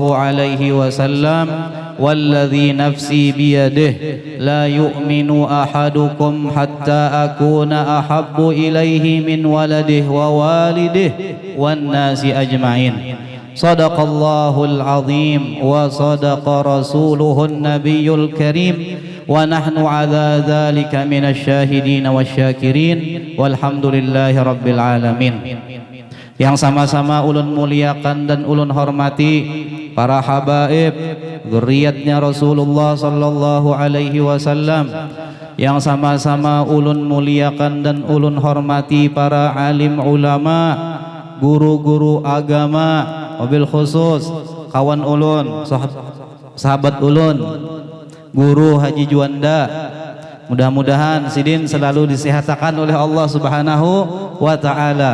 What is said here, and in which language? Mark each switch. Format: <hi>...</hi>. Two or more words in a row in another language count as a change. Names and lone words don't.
<ar>عليه وسلم والذي نفسي بيده لا يؤمن أحدكم حتى أكون أحب إليه من ولده ووالده والناس أجمعين صدق الله العظيم وصدق رسوله النبي الكريم ونحن على ذلك من الشاهدين والسyakirin والحمد لله رب العالمين.</ar> <bjn>Yang sama-sama ulun muliakan dan ulun hormati para habaib zuriatnya Rasulullah</bjn> <ar>صلى الله عليه وسلم,</ar> <bjn>yang sama-sama ulun muliakan dan ulun hormati para alim ulama, guru-guru agama,</bjn> <ar>وبالخصوص</ar> <bjn>kawan ulun, sahabat ulun, guru Haji Juanda. Mudah-mudahan sidin selalu disehatkan oleh Allah</bjn> <ar>سبحانه وتعالى.</ar>